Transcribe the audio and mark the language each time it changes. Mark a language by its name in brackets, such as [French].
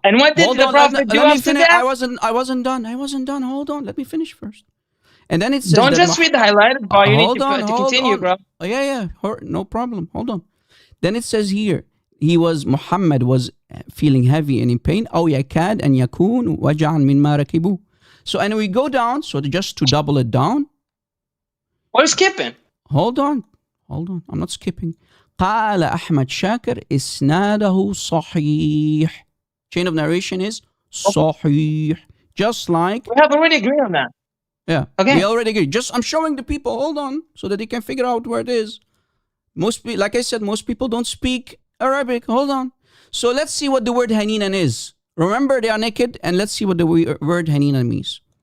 [English] and what did the Prophet do after that? I wasn't done. Hold on. Let me finish first. And then it says don't just read the highlighted bar. You need to continue, bro. Oh, yeah. No problem. Hold on. Then it says here, Muhammad was feeling heavy and in pain. [Arabic] أو يكاد أن يكون وجعا مما ركبوه. [English] So, and we go down, so just to double it down. We're skipping. Hold on. I'm not skipping. [Arabic] قال أحمد شاكر إسناده صحيح. [English] Chain of narration is صحيح. Just like... We have already agreed on that. Yeah. Okay. We already agreed. I'm showing the people, hold on, so that they can figure out where it is. Like I said, most people don't speak Arabic. Hold on. So let's see what the word haninan is. Remember, they are naked, and let's see what the word haninan means.